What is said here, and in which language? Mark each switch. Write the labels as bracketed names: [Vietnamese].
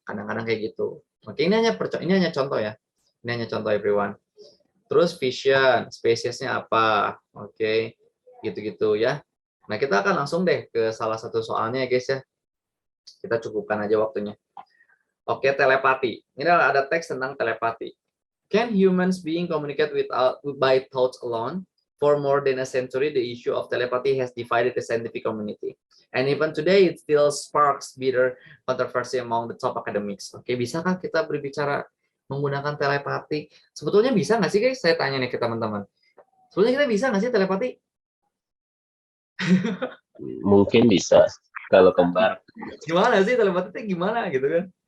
[Indonesian] Kadang-kadang kayak gitu. Oke, ini hanya contoh ya. Ini hanya contoh everyone. Terus vision, spesiesnya apa? Oke, gitu-gitu ya. Nah, kita akan langsung deh ke salah satu soalnya ya guys ya. Kita cukupkan aja waktunya. Oke, telepati. Ini ada teks tentang telepati. [English] Can humans being communicate by thoughts alone? For more than a century, the issue of telepathy has divided the scientific community. And even today, it still sparks bitter controversy among the top academics. [Indonesian] Oke, bisakah kita berbicara menggunakan telepati? Sebetulnya bisa nggak sih guys? Saya tanya nih ke teman-teman. Sebetulnya kita bisa nggak sih telepati? Mungkin bisa kalau kembar. Gimana sih telepati itu gimana gitu kan?